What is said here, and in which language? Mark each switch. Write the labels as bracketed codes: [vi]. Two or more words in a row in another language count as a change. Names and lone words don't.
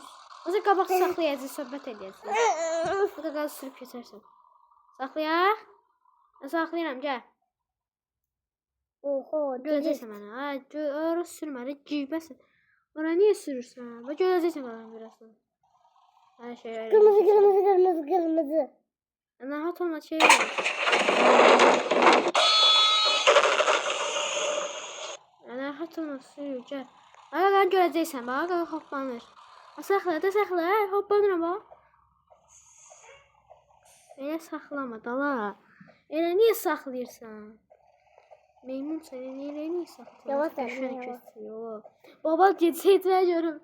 [az] Azı qabaq saxlayacağıq, söhbət edəcəyik. Qaqa sürüb keçərsən. Saxlayaq. Mən saxlayıram, gəl. Oho, Görəcəksən mənə. Ha, ora sürmə, cibəsən. Ora niyə sürürsən? Və görəcəksən mənə birazdan. Hər şey öyle. [tr] kırmızı kırmızı kırmızı kırmızı. [az] Rahat olma, şey var. Rahat olma, sürür, gəl. Qaqa görəcəksən, bax, qaqa hoplanır. Saxla, da saxla, hoplanır bax. Elə saxlama, dala. Elə niyə saxlayırsan? Meymun səni niyə saxlayırsan? Yavaş ol, yavaş. Baba getsəydi görüm.